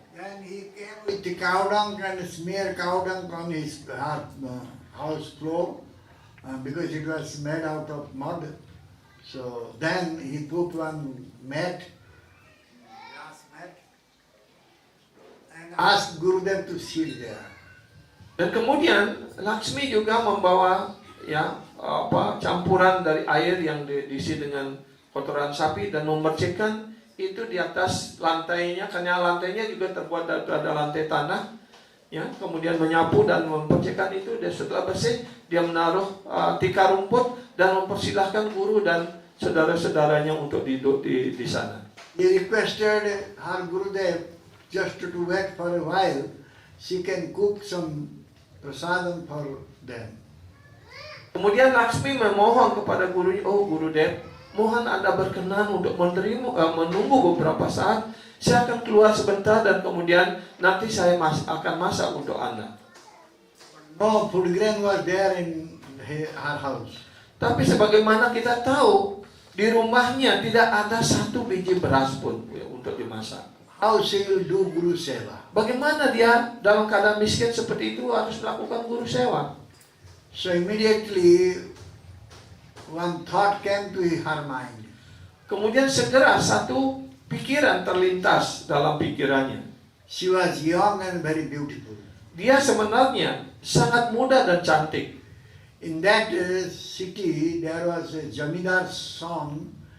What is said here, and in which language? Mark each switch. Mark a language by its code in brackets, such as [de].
[en] Then he came with the cow dung and smear cow dung on his house floor because it was made out of mud. So then he put one mat, grass mat, and asked Gurudev to sit there. [id] Dan kemudian Laksmi juga membawa, ya, campuran dari air yang diisi dengan kotoran sapi dan memercikkan itu di atas lantainya, karena lantainya juga terbuat dari lantai tanah, ya. Kemudian menyapu dan memercikkan itu, dan setelah bersih dia menaruh tikar rumput dan mempersilahkan guru dan saudara-saudaranya untuk duduk di sana. [en] He requested her Gurudev just to wait for a while. She can cook some prasadam for them. [id] Kemudian Laksmi memohon kepada gurunya, oh Gurudev, mohon Anda berkenan untuk menunggu beberapa saat. Saya akan keluar sebentar dan kemudian nanti saya akan masak untuk Anda. [en] No food grain was there in her house. [id] Tapi sebagaimana kita tahu, di rumahnya tidak ada satu biji beras pun, ya, untuk dimasak. [en] How she will do Guru Seva? [id] Bagaimana dia dalam keadaan miskin seperti itu harus melakukan guru sewa? [en] So immediately one thought came to her mind. [id] Kemudian segera satu pikiran terlintas dalam pikirannya. [en] She was young and very beautiful. [id] Dia sebenarnya sangat muda dan cantik. [en] In that city, there was a Jamidar's son.